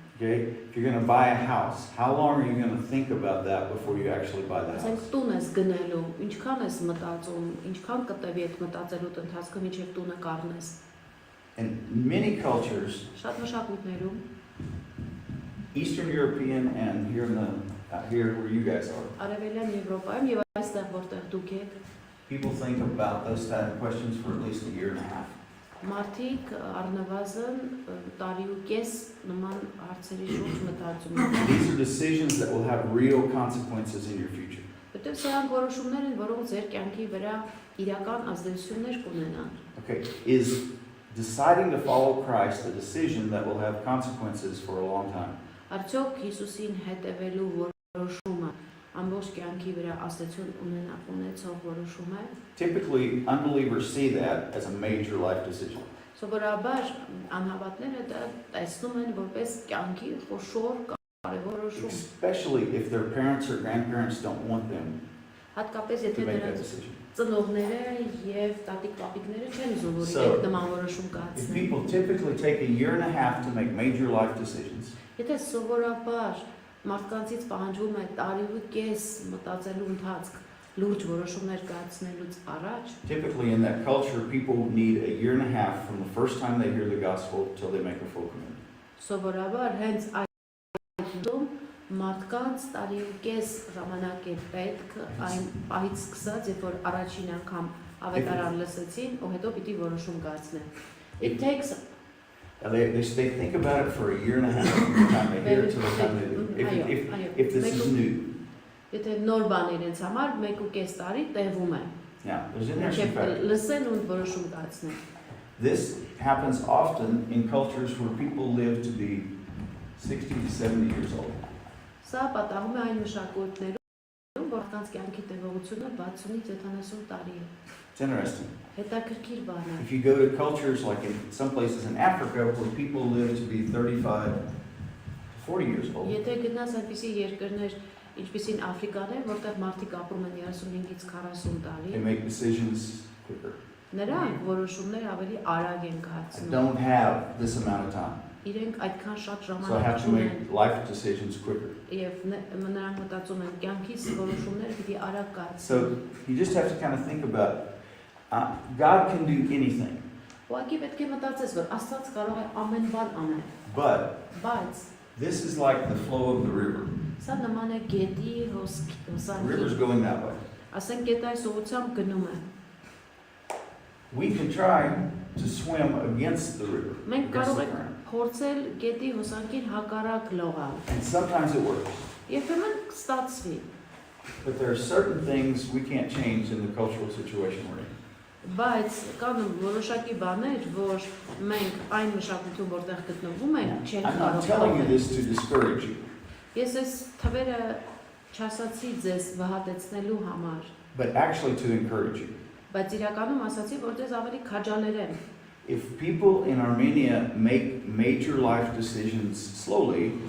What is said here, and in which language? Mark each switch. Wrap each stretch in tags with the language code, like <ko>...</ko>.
<en>Okay, if you're going to buy a house, how long are you going to think about that before you actually buy the</en> <hy>Ասենք</hy> <en>house?</en> <hy>տուն ես գնելու, ինչքան ես մտածում, ինչքան կտևի այդ մտածելու ընթացքը մինչև տունը կառնես։</hy> <en>In many cultures,</en> <hy>Շատ մշակույթներում,</hy> <en>Eastern European and here in the here where you guys are,</en> <hy>Արևելյան Եվրոպայում եւ այստեղ որտեղ դուք եք,</hy> <en>people think about those type of questions for at least a year and a half.</en> <hy>մարդիկ առնվազն տարի ու կես նման հարցերի շուրջ մտածում են։</hy> <en>These are decisions that will have real consequences in your future.</en> <hy>Որտեղ սրանք որոշումներ են, որոնք ձեր կյանքի վրա իրական ազդեցություններ կունենան։</hy> <en>Okay, is deciding to follow Christ a decision that will have consequences for a long time?</en> <hy>Արդյոք Հիսուսին հետևելու որոշումը ամբողջ կյանքի վրա ազդեցություն ունեցող որոշում է։</hy> <en>Typically, unbelievers see that as a major life decision.</en> <hy>Սովորաբար անհավատները դա տեսնում են որպես կյանքի խոշոր կարևոր որոշում։</hy> <en>Especially if their parents or grandparents don't want them</en> <hy>Հատկապես</hy> <en>to</en> <hy>եթե</hy> <en>make that</en> <hy>նրանց</hy> <en>decision.</en> <hy>ծնողները եւ տատիկ-պապիկները չեն ուզում որ</hy> <en>So,</en> <hy>իրենք նման որոշում</hy> <en>If</en> <hy>կայացնեն։</hy> <en>people typically take a year and a half to make major life decisions,</en> <hy>Եթե սովորաբար մարդկանցից պահանջվում է տարի ու կես մտածելու ընթացք լուրջ որոշումներ կայացնելուց առաջ,</hy> <en>typically in that culture, people need a year and a half from the first time they hear the gospel till they make a full commitment.</en> <hy>սովորաբար հենց այդ դում մարդկանց տարի ու կես ժամանակ է պետք այն պահից սկսած, երբ որ առաջին անգամ ավետարան լսեցին, ու հետո պիտի որոշում կայացնեն։</hy> <en>It takes And they think about it for a year and a half from the time they hear it to the time they do. If this is new.</en> <hy>Եթե նոր բան իրենց համար 1.5 տարի տևում է։</hy> <en>Now, there's an interesting fact.</en> <hy>Լսեն ու որոշում կայացնեն։</hy> <en>This happens often in cultures where people live to be 60 to 70 years old.</en> <hy>Սա պատահում է այն մշակույթներում, որոնց կյանքի տևողությունը 60-ից 70 տարի է։</hy> <en>It's interesting.</en> <hy>Հետաքրքիր բան է։</hy> <en>If you go to cultures like in some places in Africa where people live to be 35 to 40 years old,</en> <hy>Եթե գնաս այնպիսի երկրներ, ինչպիսին Աֆրիկան է, որտեղ մարդիկ ապրում են 35-ից 40</hy> <en>they</en> <hy>տարի,</hy> <en>make decisions quicker.</en> <hy>նրանք որոշումներ ավելի արագ են</hy> <en>I</en> <hy>կայացնում։</hy> <en>don't have this amount of time,</en> <hy>Իրենք այդքան շատ</hy> <en>so I</en> <hy>ժամանակ</hy> <en>have to</en> <hy>չունեն</hy> <en>make life decisions quicker.</en> <hy>եւ նրանք մտածում են կյանքից որոշումները պիտի արագ կայացնեն։</hy> <en>So you just have to kind of think about God can do anything,</en> <hy>Ուղղակի պետք է մտածես, որ Աստված կարող է ամեն բան անել,</hy> <en>but</en> <hy>բայց</hy> <en>this is like the flow of the river.</en> <hy>սա նման է գետի</hy> <en>The</en> <hy>հոսանքի։</hy> <en>river's going that way.</en> <hy>Ասենք գետը այս ուղղությամբ գնում է։</hy> <en>We can try to swim against the river,</en> <hy>Մենք</hy> <en>against</en> <hy>կարող</hy> <en>the</en> <hy>ենք</hy> <en>current,</en> <hy>փորձել գետի հոսանքին հակառակ լողալ։</hy> <en>and sometimes it works.</en> <hy>Երբեմն կստացվի,</hy> <en>But there are certain things we can't change in the cultural situation we're in.</en> <hy>բայց կան որոշակի բաներ, որ մենք այն մշակույթում, որտեղ գտնվում ենք, չենք</hy> <en>I'm not</en> <hy>կարող</hy> <en>telling you</en> <hy>անել։</hy> <en>this to discourage you,</en> <hy>Ես այս թվերը չասացի ձեզ վհատեցնելու համար,</hy> <en>but actually to encourage you.</en> <hy>բայց իրականում ասացի, որ ձեզ ավելի քաջալերեմ։</hy> <en>If people in Armenia make major life decisions slowly,</en>